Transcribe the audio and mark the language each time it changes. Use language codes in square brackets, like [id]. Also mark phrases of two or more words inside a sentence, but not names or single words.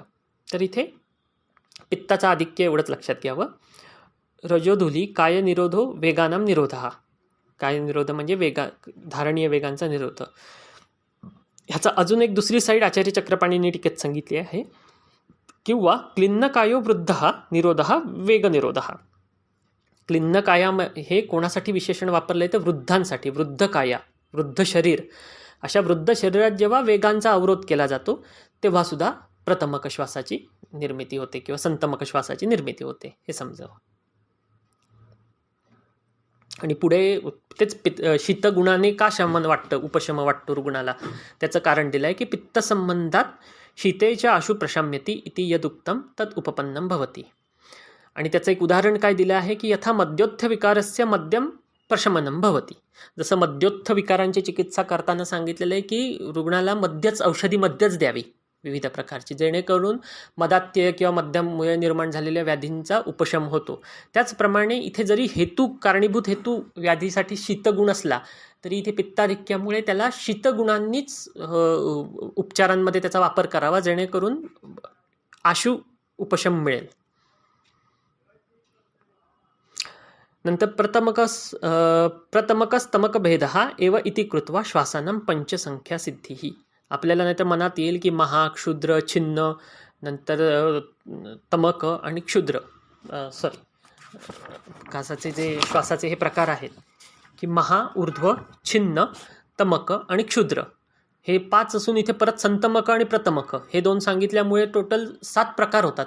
[mr] तर इथे पित्ताचं आधिक्य एवढंच लक्षात घ्यावं. [sa] रजोधुली काय निरोधो वेगानाम निरोधः. [mr] काय निरोध म्हणजे धारणीय वेगांचा निरोध. ह्याचा अजून एक दुसरी साईड आचार्य चक्रपाणींनी टीकेत सांगितली आहे. [sa] किंवा क्लिन्नकायो वृद्धः निरोधः वेगनिरोधः. [mr] क्लिन्नकाया हे कोणासाठी विशेषण वापरलं आहे तर वृद्धांसाठी. वृद्ध शरीर, अशा वृद्ध शरीरात जेव्हा वेगांचा अवरोध केला जातो तेव्हा सुद्धा प्रथमक श्वासाची निर्मिती होते किंवा संतमक श्वासाची निर्मिती होते, हे समजावं. आणि पुढे तेच शीतगुणाने का उपशम वाटतो रुग्णाला, त्याचं कारण दिलं आहे की पित्तसंबंधात शीतेच्या [sa] आशु प्रशाम्यती इति यदुक्तम तत् उपपन्नम भवती. [mr] आणि त्याचं एक उदाहरण काय दिलं आहे की [sa] यथा मद्योत्थ विकारस्य मद्यम प्रशमनम भवती. [mr] जसं मद्योत्थ विकारांची चिकित्सा करताना सांगितलेलं आहे की रुग्णाला औषधी मध्यच द्यावी विविध प्रकारची, जेणेकरून मदात्यय किंवा मद्यामुळे निर्माण झालेल्या व्याधींचा उपशम होतो. त्याचप्रमाणे इथे जरी कारणीभूत हेतू व्याधीसाठी शीतगुण असला तरी इथे पित्ताधिक्यामुळे त्याला शीतगुणांनीच उपचारांमध्ये त्याचा वापर करावा, जेणेकरून आशु उपशम मिळेल. [sa] नंतर प्रथमकस्तमकभेदः एव इति कृत्वा श्वासानां पंचसंख्या सिद्धिः. [mr] आपल्याला नाहीतर मनात येईल की महा, क्षुद्र, छिन्न, नंतर तमक आणि क्षुद्र श्वासाचे हे प्रकार आहेत की महा, ऊर्ध्व, छिन्न, तमक आणि क्षुद्र हे 5 असून इथे परत संतमक आणि प्रथमक हे 2 सांगितल्यामुळे टोटल 7 प्रकार होतात.